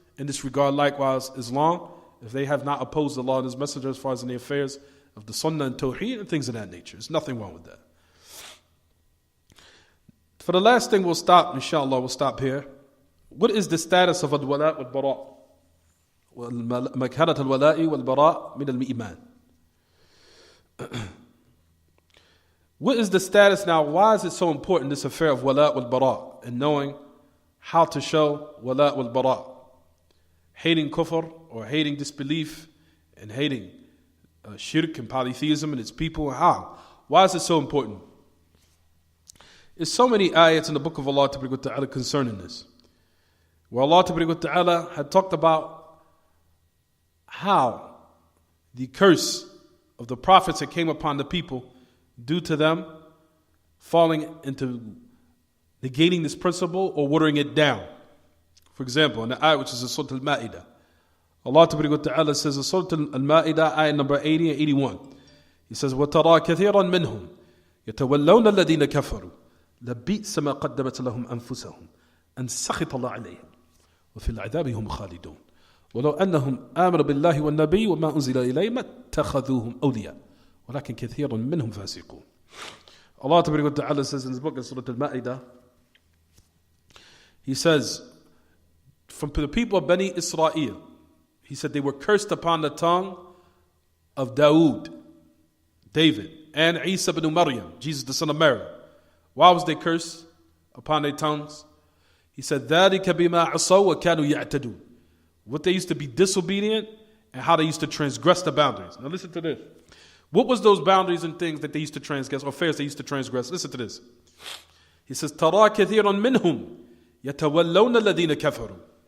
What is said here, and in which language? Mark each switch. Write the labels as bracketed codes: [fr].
[en] In this regard likewise Islam, if they have not opposed the law and His Messenger as far as in the affairs of the Sunnah and Tawheed and things of that nature. There's nothing wrong with that. For the last thing we'll stop, inshallah, we'll stop here. What is the status of al-wala' wal-bara'? [ar] مكانة الولاء والبراء من الإيمان. [en] What is the status now? Why is it so important, this affair of wala' wal-bara', and knowing how to show wala' wal-bara'? Hating kufr, or hating disbelief, and hating shirk and polytheism and its people. How? Why is it so important? There's so many ayats in the book of Allah Ta'ala concerning this, where Allah Ta'ala had talked about how the curse of the prophets that came upon the people due to them falling into negating this principle or watering it down. For example, in the ayat which is in Surah Al-Ma'idah, Allah Ta'ala says in Surah Al-Ma'idah, ayat number 80 and 81, He says, [ar] وَتَرَى كَثِيرًا مِّنْهُمْ يَتَوَلَّوْنَ الَّذِينَ كَفَرُوا لَبِئْسَ مَا قَدَّمَتْ لَهُمْ أَنفُسَهُمْ أَنْ سَخِطَ اللَّهُ عَلَيْهِمْ وَفِي الْعَذَابِ هُمْ خَالِدُونَ ولو أنهم آمنوا بالله والنبي وما أنزل إليه ما اتخذوهم أولياء ولكن كثير منهم فاسقون. [en] Allah Ta'ala says in his book in Surah Al-Ma'idah, He says, from the people of Bani Israel, He said they were cursed upon the tongue of David, and Isa ibn Maryam, Jesus the son of Mary. Why was they cursed upon their tongues? He said, [ar] ذَلِكَ بِمَا عَصَوْا وَكَانُوا يَعْتَدُونَ. [en] What they used to be disobedient and how they used to transgress the boundaries. Now listen to this. What was those boundaries and things that they used to transgress, or affairs they used to transgress? Listen to this. He says, [ar] تَرَى كَثِيرًا مِّنْهُمْ يَتَوَلَّوْنَ الَّذِينَ كَفَرُوا.